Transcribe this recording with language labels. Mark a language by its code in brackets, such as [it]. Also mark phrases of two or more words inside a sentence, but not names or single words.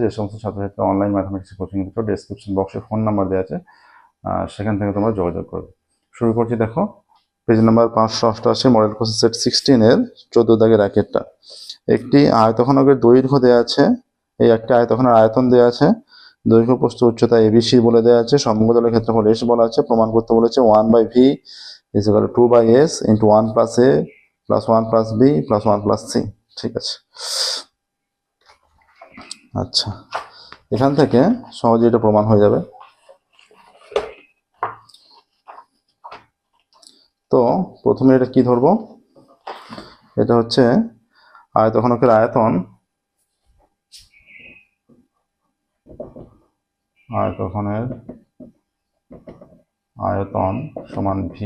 [bn] যে সমস্ত ছাত্রছাত্রী অনলাইন ম্যাথামেটিক্স কোচিং দিচ্ছ, ডেসক্রিপশন বক্সে ফোন নাম্বার দেওয়া আছে, সেখান থেকে তোমরা যোগাযোগ করবে। শুরু করছি। দেখো পেজ নাম্বার 588, মডেল কোশ্চেন সেট 16 এর 14 দাগের রাকেটটা। একটি আয়তঘনকের দৈর্ঘ্য দেওয়া আছে, এই একটা আয়তঘনের আয়তন দেওয়া আছে, দৈর্ঘ্য প্রস্থ উচ্চতা এবিসি বলে দেওয়া আছে, সমগ্রতলের ক্ষেত্রফল এস বলা আছে। প্রমাণ করতে বলেছে [en] 1/v is equal to 2/s into 1 plus a plus 1 plus b plus 1 plus c। [bn] ঠিক আছে, আচ্ছা এখান থেকে সহজে এটা প্রমাণ হয়ে যাবে। তো প্রথমে এটা কি ধরবো, এটা হচ্ছে আয়তঘনকের আয়তন, আয়তঘনের আয়তন সমান ভি।